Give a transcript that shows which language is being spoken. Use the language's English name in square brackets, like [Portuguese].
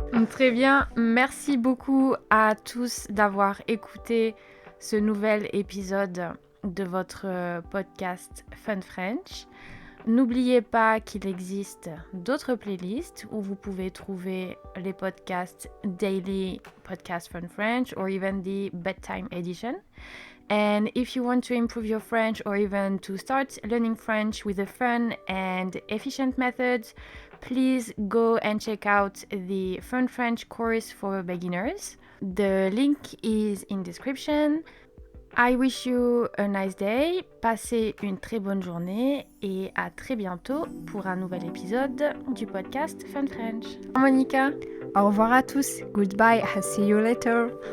[French] Très bien, merci beaucoup à tous d'avoir écouté ce nouvel épisode de votre podcast Fun French. N'oubliez pas qu'il existe d'autres playlists où vous pouvez trouver les podcasts Daily Podcast Fun French [English] or even the Bedtime Edition. And if you want to improve your French or even to start learning French with a fun and efficient method, please go and check out the Fun French course for beginners. The link is in description. I wish you a nice day, [French] passez une très bonne journée et à très bientôt pour un nouvel épisode du podcast Fun French. Monica. Au revoir à tous. [English] Goodbye. I'll see you later.